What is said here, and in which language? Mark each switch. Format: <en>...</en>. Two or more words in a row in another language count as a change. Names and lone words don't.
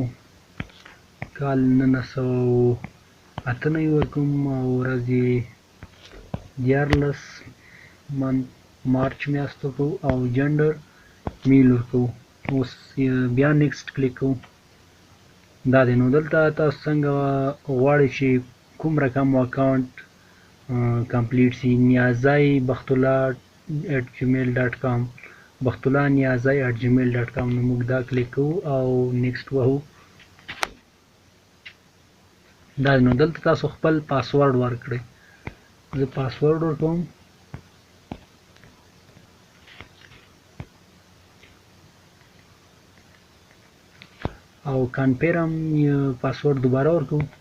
<ps>کال 1998 ورکوم او ورځې 14 مارچ میاشت ورکوو او</ps> <en>gender male</en> <ps>ورکوو. اوس بیا</ps> <en>next click</en> <ps>کوو. دا دی نو دلته تاسو څنګه غواړئ چې کوم رقم</ps> <en>account complete</en> <ps>سي. نیازی بختالله @gmail.com بختالله نیازی @gmail.com. نو موږ دا کلیک کوو او نیکسٹ وهو. دا نو دلته تاسو خپل پاسورډ ورکړئ. زه پاسورډ ورکوم. او</ps> <en>confirm password</en> <ps>دوباره ورکوم.</ps>